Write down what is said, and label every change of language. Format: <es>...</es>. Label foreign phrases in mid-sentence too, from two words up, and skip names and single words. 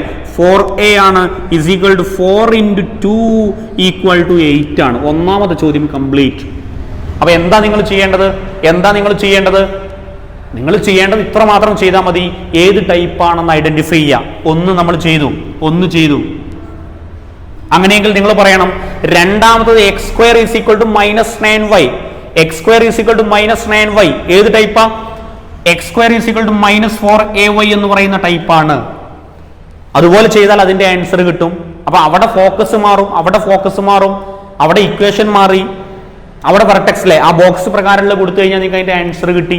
<en>4a ആണ്. is equal to 4 × 2 equal to 8 ആണ്.</en> <ml>ഒന്നാമത്തെ ചോദ്യം കംപ്ലീറ്റ്. അപ്പൊ എന്താ നിങ്ങൾ ചെയ്യേണ്ടത്? നിങ്ങൾ ചെയ്യേണ്ടത് ഇത്ര മാത്രം ചെയ്താൽ മതി. ഏത് ടൈപ്പ് ആണെന്ന് ഐഡന്റിഫൈ ചെയ്യുക. ഒന്ന് നമ്മൾ ചെയ്തു. അങ്ങനെയെങ്കിൽ നിങ്ങൾ പറയണം രണ്ടാമത്തത് x² = -9y. x² = -9y ഏത് ടൈപ്പാ? x² = -4ay എന്ന് പറയുന്ന ടൈപ്പാണ്. അതുപോലെ ചെയ്താൽ അതിന്റെ ആൻസർ കിട്ടും. അപ്പൊ അവിടെ ഫോക്കസ് മാറും, അവിടെ ഇക്വേഷൻ മാറി, അവിടെ വെർട്ടെക്സിലെ ആ ബോക്സ് പ്രകാരമുള്ള കൊടുത്തു കഴിഞ്ഞാൽ നിങ്ങൾക്ക് അതിന്റെ ആൻസർ കിട്ടി.</ml>